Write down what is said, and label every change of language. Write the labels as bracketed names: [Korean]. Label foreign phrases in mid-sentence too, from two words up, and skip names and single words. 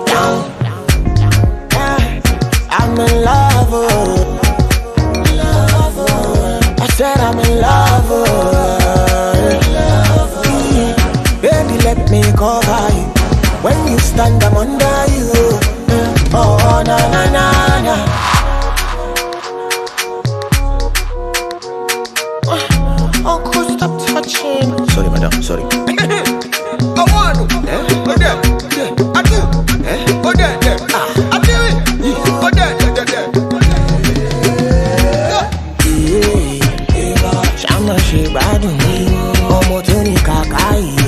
[English] Down, yeah. I'm in love, oh. I said I'm in love, baby, let me cover you. When you stand, I'm under you. Oh, na na na na. Uncle, stop touching. Sorry, madam, sorry. I want to. Oh, there. I do. Oh, there. I do it. Oh, there. She bad me, [Yoruba] omo to ni kakai yo.